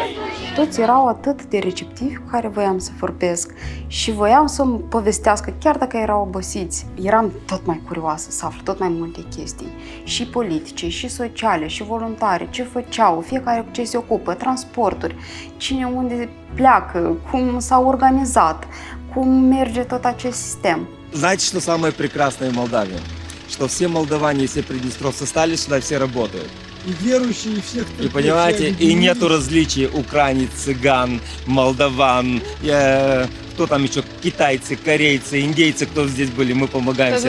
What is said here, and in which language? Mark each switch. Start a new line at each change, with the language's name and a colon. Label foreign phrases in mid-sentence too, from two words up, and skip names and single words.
Romanian: Toți erau atât de receptivi cu care voiam să vorbesc și voiam să-mi povestească, chiar dacă erau obosiți. Eram tot mai curioasă să aflu tot mai multe chestii, și politice, și sociale, și voluntare, ce făceau, fiecare cu ce se ocupă, transporturi, cine unde pleacă, cum s-au organizat, cum merge tot acest sistem.
Russian: Знаете, что самое прекрасное в Молдавии? Что все молдаване и все приднестровцы стали сюда, все работают. И верующие, и всех, кто... И понимаете, и нету различий украинец, цыган, молдаван, кто там еще, китайцы, корейцы, индейцы, кто здесь были, мы помогаем всем.